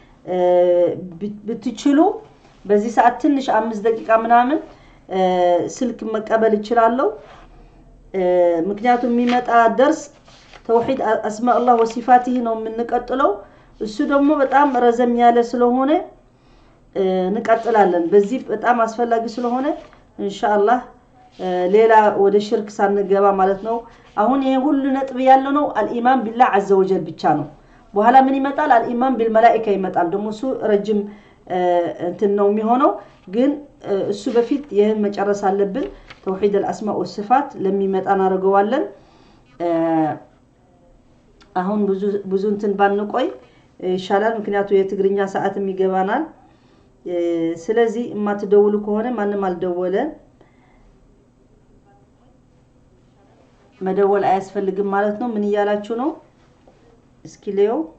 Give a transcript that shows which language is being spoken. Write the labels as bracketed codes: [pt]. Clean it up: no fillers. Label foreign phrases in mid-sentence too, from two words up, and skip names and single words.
[am] ብትችሉ በዚህ ሰዓት ትንሽ 5 ደቂቃ ምናምን ስልክ መቀበል ይችላልው ምክንያቱም የሚመጣ ደርስ ተውሂድ [ar] أسماء الله وصفاته [am] ነው የምንቀጥለው እሱ ደግሞ በጣም ረዘም ያለ ስለሆነ እንቀጥላለን በዚህ በጣም አስፈላጊ ስለሆነ ኢንሻአላህ ሌላ ወደ ሽርክ ሳንገባ ማለት ነው አሁን ይሄ ሁሉ ነጥብ ያለው ነው [ar] الإيمان بالله عز وجل [am] ብቻ ነው በኋላ ምን ይመጣል [ar] الإيمان بالملائكة [am] ይመጣል ደግሞ እሱ ረጅም እንትን ነው የሚሆነው ግን እሱ በፊት ይሄን መጨረስ አለብን ተውሂድ [ar] الاسماء والصفات [am] ለሚመጣ እናደርገዋለን አሁን ብዙ እንትን ባንቆይ ይሻላል ምክንያቱም የትግርኛ ሰዓትም ይገባናል ስለዚህ ማትደውሉ ከሆነ ማንንም አልደወለ መደወል አያስፈልግም ማለት ነው ምን ይያላችሁ ነው እስኪ ሌው